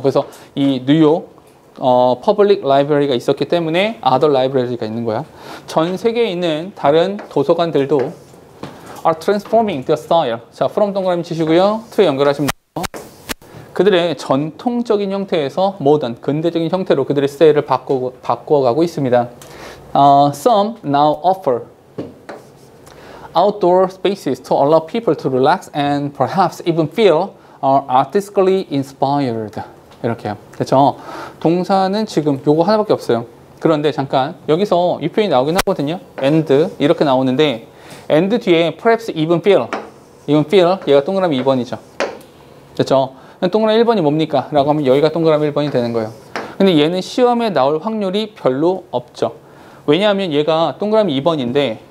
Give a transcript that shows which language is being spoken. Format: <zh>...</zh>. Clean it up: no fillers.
<ko>그래서 이 뉴욕 퍼블릭 라이브러리가 있었기 때문에</ko> <en>other library</en> <ko>가 있는 거야. 전 세계에 있는 다른 도서관들도</ko> <en>are transforming their style.</en> <ko>자, from 동그라미 치시고요. to에 연결하시면 돼요. 그들의 전통적인 형태에서 modern, 근대적인 형태로 그들의 스타일을 바꿔가고 있습니다.</ko> <en>Some now offer outdoor spaces to allow people to relax and perhaps even feel artistically inspired.</en> <ko>이렇게요. 그렇죠? 동사는 지금 요거 하나밖에 없어요. 그런데 잠깐 여기서 이 표현이 나오긴 하거든요. and 이렇게 나오는데 and 뒤에</ko> <en>perhaps even feel</en> <ko>얘가 동그라미 2번이죠. 그렇죠? 동그라미 1번이 뭡니까? 라고 하면 여기가 동그라미 1번이 되는 거예요. 근데 얘는 시험에 나올 확률이 별로 없죠. 왜냐하면 얘가 동그라미 2번인데</ko>